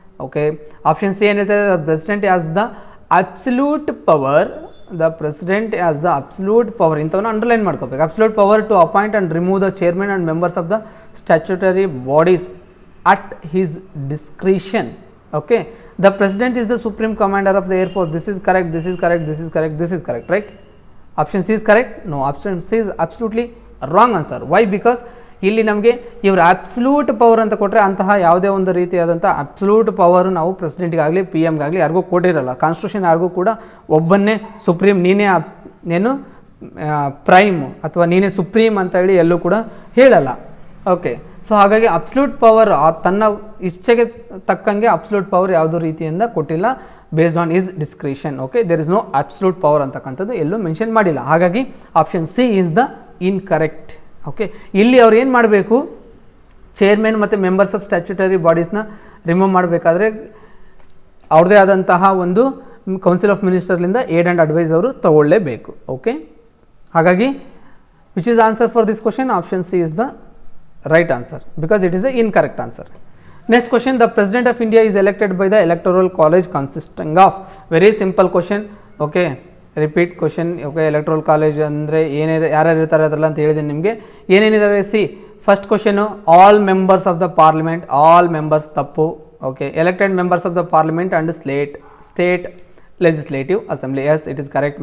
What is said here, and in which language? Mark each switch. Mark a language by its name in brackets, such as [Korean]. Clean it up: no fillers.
[English] okay, option C [Kannada] ಏನು ಹೇಳ್ತಾರೆ, [English] The president has the absolute power. The president has the absolute power, [Kannada] ಇಂಥವನ್ನ underline ಮಾಡ್ಕೋಬೇಕು. [English] Absolute power to appoint and remove the chairman and members of the statutory bodies at his discretion. Okay, the president is the supreme commander of the air force. This is correct, this is correct, this is correct, this is correct, right? Option C is correct? No, option C is absolutely wrong answer. Why? [Kannada] Because ಇಲ್ಲಿ ನಮಗೆ ಇವರು absolute power ಅಂತ ಕೊಟ್ಟರೆ ಅಂತಹ ಯಾವುದೇ ಒಂದು ರೀತಿಯಾದಂಥ absolute power ನಾವು ಪ್ರೆಸಿಡೆಂಟ್ಗಾಗಲಿ ಪಿ ಎಮ್ಗಾಗಲಿ ಯಾರಿಗೂ ಕೊಟ್ಟಿರಲ್ಲ. ಕಾನ್ಸ್ಟಿಟ್ಯೂಷನ್ ಯಾರಿಗೂ ಕೂಡ ಒಬ್ಬನ್ನೇ ಸುಪ್ರೀಂ, ನೀನೇ ಏನು ಪ್ರೈಮ್ ಅಥವಾ ನೀನೇ ಸುಪ್ರೀಂ ಅಂತ ಹೇಳಿ ಎಲ್ಲೂ ಕೂಡ ಹೇಳಲ್ಲ. ಓಕೆ, ಸೊ ಹಾಗಾಗಿ ಅಬ್ಸಲ್ಯೂಟ್ ಪವರ್ ತನ್ನ ಇಚ್ಛೆಗೆ ತಕ್ಕಂಗೆ ಅಬ್ಸಲ್ಯೂಟ್ ಪವರ್ ಯಾವುದೋ ರೀತಿಯಿಂದ ಕೊಟ್ಟಿಲ್ಲ, [English] Based on his discretion. Okay, there is no absolute power [Kannada] ಅಂತಕ್ಕಂಥದ್ದು ಎಲ್ಲೂ ಮೆನ್ಷನ್ ಮಾಡಿಲ್ಲ. [English] ಹಾಗಾಗಿ option C is the incorrect. [Kannada] Okay, ಇಲ್ಲಿ ಅವ್ರು ಏನು ಮಾಡಬೇಕು, ಚೇರ್ಮನ್ ಮತ್ತು ಮೆಂಬರ್ಸ್ ಆಫ್ ಸ್ಟ್ಯಾಚ್ಯುಟರಿ ಬಾಡೀಸ್ನ ರಿಮೂವ್ ಮಾಡಬೇಕಾದ್ರೆ ಅವ್ರದ್ದೇ ಆದಂತಹ ಒಂದು council of ಮಿನಿಸ್ಟರ್ಲಿಂದ aid and advice ಅವರು ತಗೊಳ್ಳೇಬೇಕು. [English] Okay, ಹಾಗಾಗಿ which is answer for this question? Option C is the right answer, because it is the incorrect answer. Next question, the president of India is elected by the electoral college consisting of, very simple question. Okay, repeat question. Okay, electoral college [Kannada] ಅಂದರೆ ಯಾರ್ಯಾರು ಇರ್ತಾರೆ ಅದರಲ್ಲ ಅಂತ ಹೇಳಿದ್ದೀನಿ ನಿಮಗೆ. ಏನೇನಿದಾವೆ? [English] C, first question, all members of the parliament. All members ತಪ್ಪು. Okay, elected members of the parliament and state legislative assembly. Yes, it is correct.